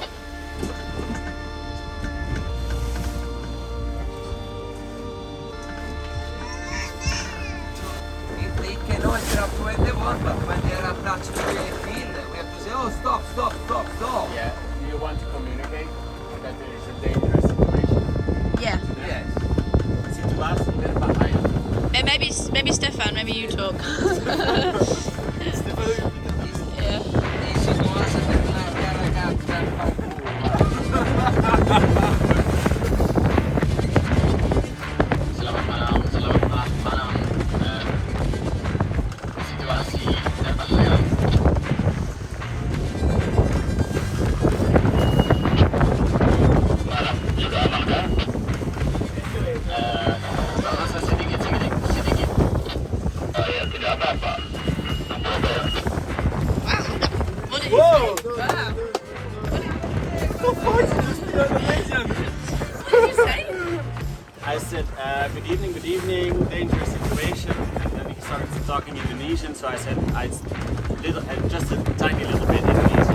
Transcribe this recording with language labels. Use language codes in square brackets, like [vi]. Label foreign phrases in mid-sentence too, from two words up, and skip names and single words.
[en] They can hoist up to when they want, but when they are attached to the keel, we have to say, oh, stop. Yeah. Do you want to communicate that there is a dangerous situation? Yeah. Yes. Situatie behind. Maybe Stefan, maybe you talk. Yeah. This is once [it] per la ragazza [id] Selamat malam. Situasi berbahaya. Malam sudah makan. Bahasa sedikit. Ya tidak apa-apa. Whoa! [en] I said, good evening, dangerous situation. And then he started talking Indonesian, so I said, just a tiny little bit Indonesian.